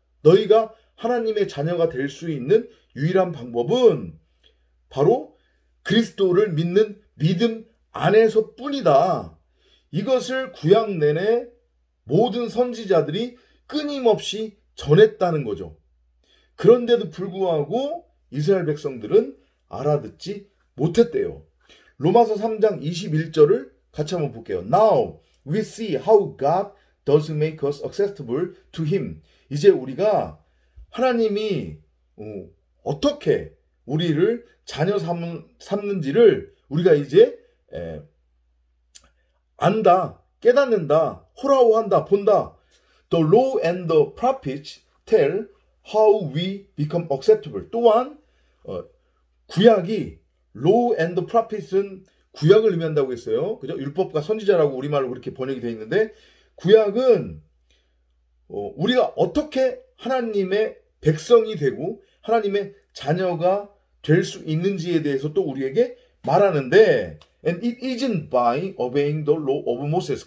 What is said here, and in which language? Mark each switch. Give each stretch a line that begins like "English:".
Korean: 너희가 하나님의 자녀가 될 수 있는 유일한 방법은 바로 그리스도를 믿는 믿음 안에서 뿐이다. 이것을 구약 내내 모든 선지자들이 끊임없이 전했다는 거죠. 그런데도 불구하고 이스라엘 백성들은 알아듣지 못했대요. 로마서 3장 21절을 같이 한번 볼게요.
English: Now we see how God does make us acceptable to Him.
Korean: 이제 우리가 하나님이 어떻게 우리를 자녀 삼는지를 우리가 이제 안다, 깨닫는다, 호라호한다, 본다.
English: The law and the prophets tell how we become acceptable.
Korean: 또한 구약이
English: law and the prophets
Korean: 은 구약을 의미한다고 했어요. 그죠? 율법과 선지자라고 우리말로 그렇게 번역이 되어 있는데 구약은 우리가 어떻게 하나님의 백성이 되고 하나님의 자녀가 될 수 있는지에 대해서 또 우리에게 말하는데
English: And it isn't by obeying the law of Moses.